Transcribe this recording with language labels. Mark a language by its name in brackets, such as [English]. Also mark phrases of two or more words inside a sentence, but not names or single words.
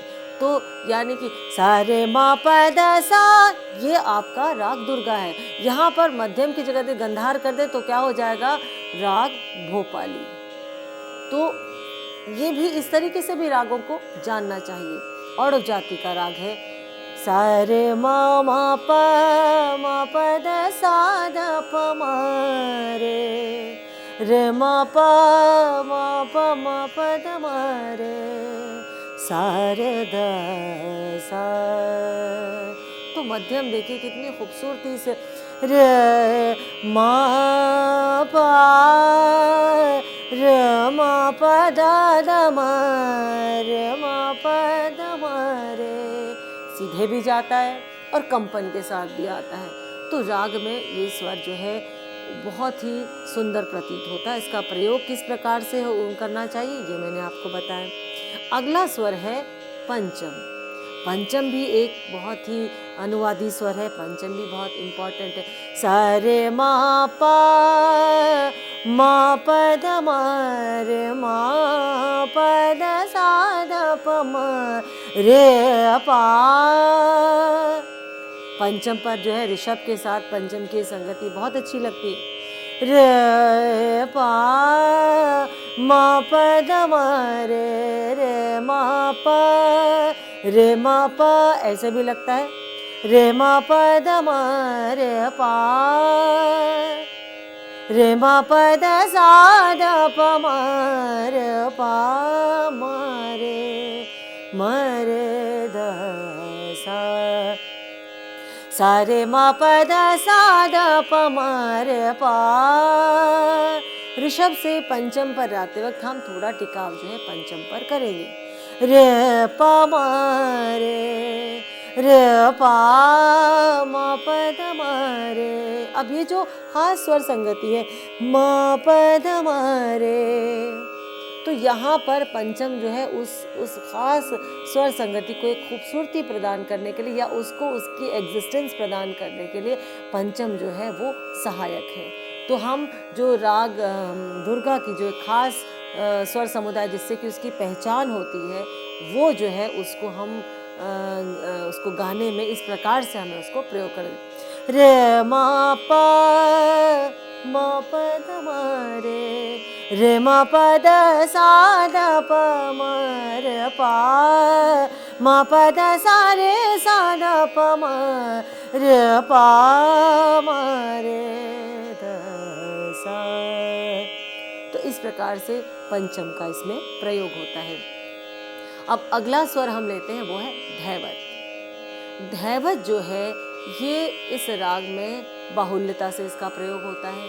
[Hindi] तो यानी कि सा रे मा प द सा, ये आपका राग दुर्गा है। यहाँ पर मध्यम की जगह गांधार कर दे तो क्या हो जाएगा, राग भोपाली। तो ये भी इस तरीके से भी रागों को जानना चाहिए। औडव जाति का राग है। सा रे मा प द सा द प मा रे मा प द मा सा रे द सा। तो मध्यम देखिए कितनी खूबसूरती से, रे मा प द मा रे, सीधे भी जाता है और कंपन के साथ भी आता है। तो राग में ये स्वर जो है बहुत ही सुंदर प्रतीत होता है। इसका प्रयोग किस प्रकार से करना चाहिए ये मैंने आपको बताया। अगला स्वर है पंचम। पंचम भी एक बहुत ही अनुवादी स्वर है, पंचम भी बहुत इम्पोर्टेंट है। सा रे मा प द मा प द सा द प मा रे पा। पंचम पर जो है ऋषभ के साथ पंचम की संगति बहुत अच्छी लगती है। रे पा मा प द मा रे मा प ऐसे भी लगता है। रे मा प द मा रे पा रे मा प द सा द प म रे पा म रे द सा सा रे मा प द सा द प म रे पा। ऋषभ से पंचम पर आते वक्त हम थोड़ा टिकाव जो है पंचम पर करेंगे। रे प म रे पा म प ध म रे। अब ये जो खास स्वर संगति है म प ध म रे, तो यहाँ पर पंचम जो है उस खास स्वर संगति को एक खूबसूरती प्रदान करने के लिए या उसको उसकी एग्जिस्टेंस प्रदान करने के लिए पंचम जो है वो सहायक है। तो हम जो राग दुर्गा की जो एक खास स्वर समुदाय जिससे कि उसकी पहचान होती है, वो जो है उसको हम उसको गाने में इस प्रकार से हमें उसको प्रयोग करें। रे मा प ध म रे मा प द सा द प म रे पा मा प द सा द प म रे पा म रे द सा। तो इस प्रकार से पंचम का इसमें प्रयोग होता है। अब अगला स्वर हम लेते हैं, वो है धैवत। धैवत जो है ये इस राग में बाहुल्यता से इसका प्रयोग होता है।